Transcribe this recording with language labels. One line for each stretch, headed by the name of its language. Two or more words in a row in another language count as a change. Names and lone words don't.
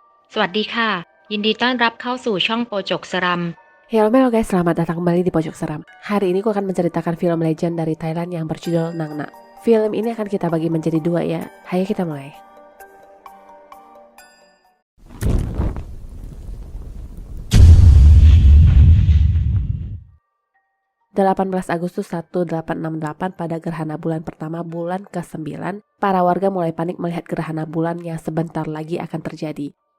Thai: สวัสดีค่ะยินดีต้อนรับเข้าสู่ช่องโปรจกสรัม
Indonesian: Halo guys, selamat datang kembali di Pojok Seram. Hari ini aku akan menceritakan film legend dari Thailand yang berjudul Nang Na. Film ini akan kita bagi menjadi dua ya. Ayo kita mulai. Agustus 1868 pada gerhana bulan pertama bulan ke-9, para warga mulai panik melihat gerhana bulan yang sebentar lagi akan terjadi.